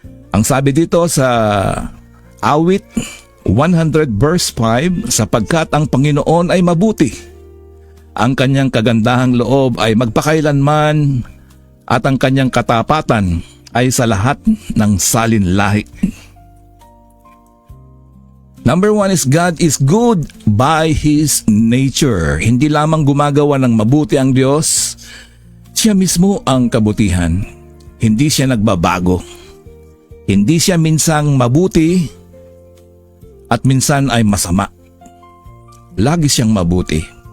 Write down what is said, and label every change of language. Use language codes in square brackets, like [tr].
[tl] Ang sabi dito sa Awit 100 verse 5, sapagkat ang Panginoon ay mabuti. Ang kanyang kagandahang loob ay magpakailanman at ang kanyang katapatan ay sa lahat ng salinlahi. [en] Number 1 is God is good by His nature. [tl] Hindi lamang gumagawa ng mabuti ang Diyos, siya mismo ang kabutihan. Hindi siya nagbabago. Hindi siya minsang mabuti at minsan ay masama. Lagi siyang mabuti.